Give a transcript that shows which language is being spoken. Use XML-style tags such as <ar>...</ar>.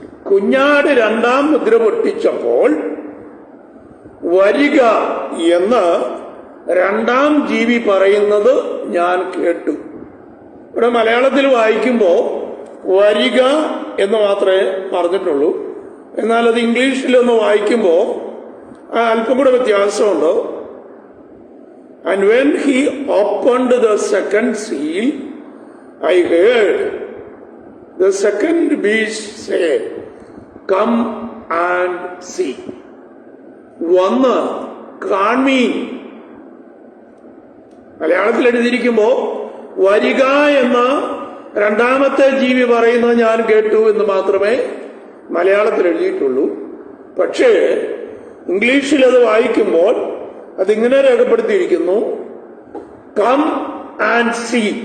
<ml>കുഞ്ഞാട് 2-ാം മുദ്ര പൊട്ടിച്ചപ്പോൾ വരിക എന്ന് 2-ാം ജീവി പറയുന്നത് ഞാൻ കേട്ടു. ഇവിടെ മലയാളത്തിൽ വായിക്കുമ്പോൾ വരിക എന്ന് മാത്രമേ പറഞ്ഞിട്ടുള്ളൂ. എന്നാൽ അത് ഇംഗ്ലീഷിലൊന്ന് വായിക്കുമ്പോൾ അല്പം കൂടെ വ്യത്യാസമുണ്ട്.</ml> <en>And when he opened the second seal, I heard the second beast say, Come and see.</en> <ml>വന്ന് കാൺമീൻ. മലയാളത്തിൽ എഴുതിയിരിക്കുമ്പോ വരിക എന്ന 2-ാമത്തെ ജീവി പറയുന്നത് ഞാൻ കേട്ടു എന്ന് മാത്രമേ മലയാളത്തിൽ എഴുതിയിട്ടുള്ളൂ. പക്ഷേ ഇംഗ്ലീഷിൽ അത് വായിക്കുമ്പോൾ അതിങ്ങനെ രേഖപ്പെടുത്തിയിരിക്കുന്നു,</ml> <en>Come and see.</en>